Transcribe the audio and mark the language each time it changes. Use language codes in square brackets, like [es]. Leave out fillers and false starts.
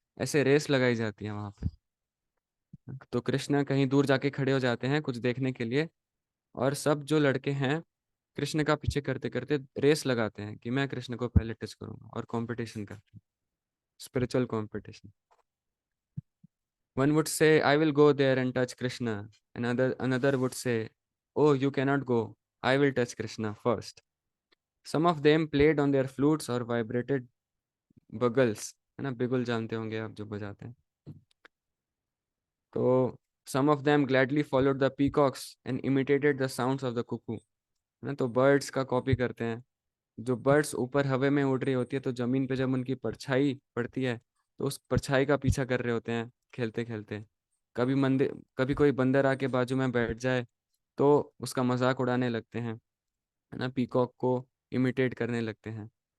[hi] ऐसे रेस लगाई जाती है वहां पे। तो कृष्ण कहीं दूर जाके खड़े हो जाते हैं कुछ देखने के लिए, और सब जो लड़के हैं कृष्ण का पीछे करते करते रेस लगाते हैं कि मैं कृष्ण को पहले टच करूंगा, और कंपटीशन करते हैं, spiritual competition. [en] One would say, I will go there and touch Krishna. Another would say, oh, you cannot go, I will touch Krishna first. Some of them played on their flutes or vibrated bugles, [hi] है ना, बिगुल जानते होंगे आप जो बजाते हैं. तो [en] some of them gladly followed the peacocks and imitated the sounds of the cuckoo. [hi] है ना, तो बर्ड्स का कॉपी करते हैं. जो बर्ड्स ऊपर हवा में उड़ रही होती है तो जमीन पे जब उनकी परछाई पड़ती है तो उस परछाई का पीछा कर रहे होते हैं खेलते खेलते. कभी मंदिर कभी कोई बंदर आके बाजू में बैठ जाए तो उसका मजाक उड़ाने लगते हैं, है ना, पीकॉक को इमिटेट करने लगते हैं.